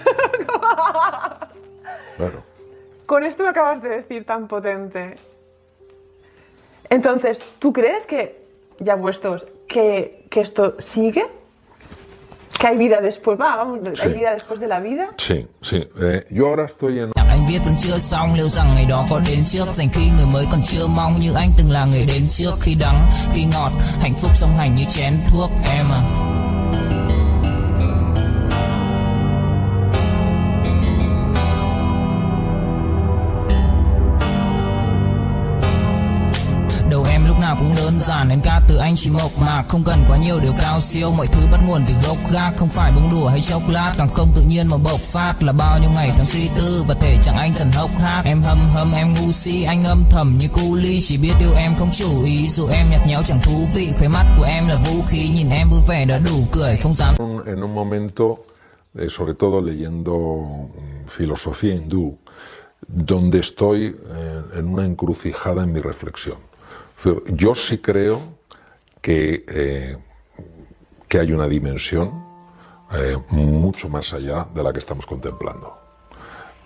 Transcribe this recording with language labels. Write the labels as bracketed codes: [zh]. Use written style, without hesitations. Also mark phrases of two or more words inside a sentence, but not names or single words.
[es] Claro. Con esto que acabas de decir tan potente, entonces, ¿tú crees que, ya puestos, que esto sigue? ¿Que hay vida después? ¿Hay vida después de la vida? Sí, sí. Yo ahora estoy en... [vi] Anh viết vẫn chưa xong, liệu rằng ngày đó có đến trước, dành khi người mới còn chưa mong như anh từng là người đến trước, khi đắng, khi ngọt, hạnh phúc song hành như chén thuốc em à. Cũng đơn giản, em ca từ anh chỉ mộc mạc, không cần quá nhiều điều cao siêu, mọi thứ bắt nguồn từ gốc gác, không phải bông đùa hay chốc lát, càng không tự nhiên mà bộc phát, là bao nhiêu ngày tháng suy tư và thể chẳng anh dần hốc hác. Em hâm em ngu si, anh âm thầm như cu ly, chỉ biết yêu em không chủ ý, dù em nhạt nhẽo chẳng thú vị, khóe mắt của em là vũ khí, nhìn em vui vẻ đã đủ cười, không dám. [es] En un momento, sobre todo leyendo filosofía hindú, donde estoy en una encrucijada en mi reflexión. Yo sí creo que hay una dimensión mucho más allá de la que estamos contemplando.